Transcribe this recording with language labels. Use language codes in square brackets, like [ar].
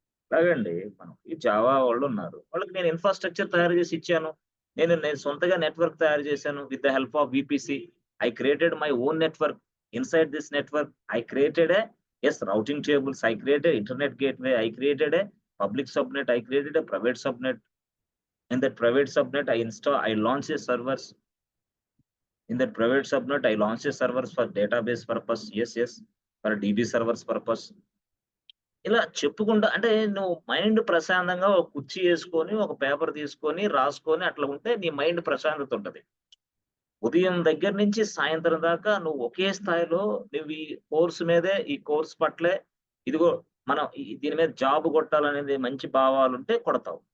[te] ఎలాగండి మనకి జావా వాళ్ళున్నారు. వాళ్ళకి నేను ఇన్‌ఫ్రాస్ట్రక్చర్ తయారు చేసి ఇచ్చాను. నేను సొంతగా నెట్వర్క్ తయారు చేశాను [en] With the help of VPC. I created my own network. Inside this network I created routing tables. I created internet gateway. I created public subnet. I created private subnet. In that private subnet, I launch a servers. In that private subnet, I launch a servers for database purpose. For DB servers purpose. [te] ఇలా చెప్పుకుంటా అంటే నువ్వు mind ప్రశాంతంగా ఒక కుర్చీ యేసుకొని, ఒక paper తీసుకొని, రాసుకొని అట్లా ఉంటే నీ మైండ్ ప్రశాంతత ఉంటది. ఉదయం దగ్గర నుంచి సాయంత్రం దాకా నువ్వు ఒకే స్థాయిలో నువ్వు ఈ కోర్స్ పట్లే ఇదిగో మనం దీని మీద జాబ్ కొట్టాలనేది మంచి భావాలుంటే కొడతావు.